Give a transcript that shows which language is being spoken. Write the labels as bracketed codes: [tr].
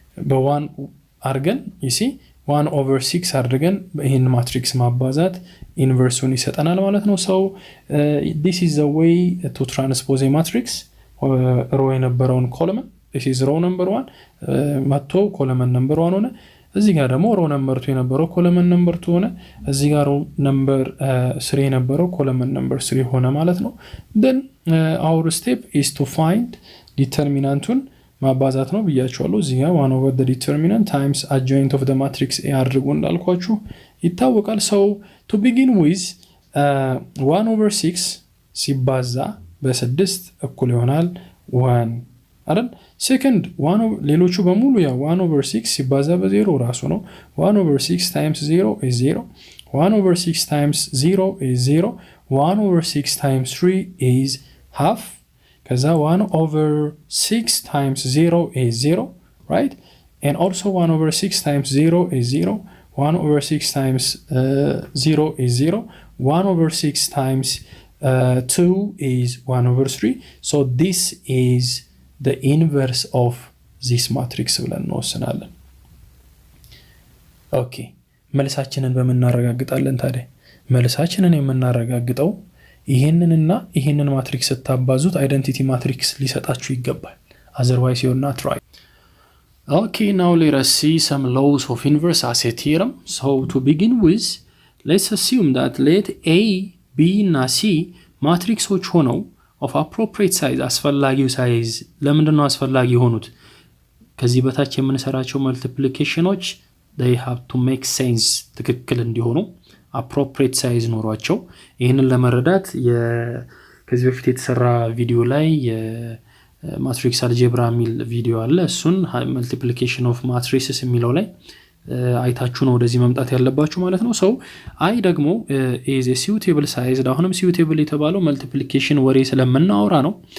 [am] በ1 አድርገን [en] you see 1 over 6 አድርገን ይሄን matrix [am] ማባዛት ኢንቨርሱን ይሰጠናል ማለት ነው [en] so this is the way to transpose a matrix ሮ የነበረውን ኮለመን this is row number 1 [am] መጥቶ [en] ኮለመን number 1 ሆነ [am] እዚህ ጋር ደግሞ [en] ሮ ነምበር 2 የነበረው ኮለመን ነምበር 2 ሆነ እዚህ ጋር ሮ ነምበር 3 የነበረው ኮለመን ነምበር 3 [am] ሆነ ማለት ነው [en] then our step is to find ዲተርሚናንቱን [am] ማባዛት ነው ብያችኋለሁ። እዚህ ጋር [en] 1 over the determinant times adjoint of the matrix A [am] አድርጎ እንዳልኳችሁ ይታወቃል። [en] so to begin with 1 over 6 [am] ሲባዛ በ6 እኩል ይሆናል 1 አይደል? [en] second [am] ሌሎቹ በሙሉ ያ [en] 1 over 6 [am] ሲባዛ በ0 ራሱ ነው። [en] 1 over 6 times 0 is 0. 1 over 6 times 0 is 0. 1 over 6 times 3 is half. Because 1 over 6 times 0 is 0, right? And also 1 over 6 times 0 is 0. 1 over 6 times 0 is 0. 1 over 6 times 2 is 1 over 3. So this is the inverse of this matrix. Okay. [am] መልሳችንን በመናረጋግጣለን ታዲያ መልሳችንን የምናረጋግጠው ይሄንንና ይሄንን ማትሪክስ ተታባዙት አይደንቲቲ ማትሪክስ ሊሰጣችሁ ይገባል [en] otherwise you're not right. Okay, now let us see some laws of inverse as a theorem. So to begin with, let's assume that let A, B እና C [am] ማትሪክሶች ሆነው [en] of appropriate size [am] አስፈላጊው ሳይዝ ለምንድነው አስፈላጊ ሆኑት? ከዚህ በታች የምንሰራቸው መልቲፕሊኬሽኖች [en] they have to make sense [am] ትክክል እንዲሆኑ [en] appropriate size [am] ኖሯቸው ይሄንን ለመረዳት ከዚህ በፊት የተሰራ ቪዲዮ ላይ የማትሪክስ አልጀብራ ሚል ቪዲዮ አለ እሱን [en] multiplication of matrices [am] የሚለው ላይ አይታችሁ ነው ወደዚህ መምጣት ያለባችሁ ማለት ነው so አይ ደግሞ [en] is a suitable size [am] አሁንም suitable የተባለው multiplication ወሬ ስለምናወራ ነው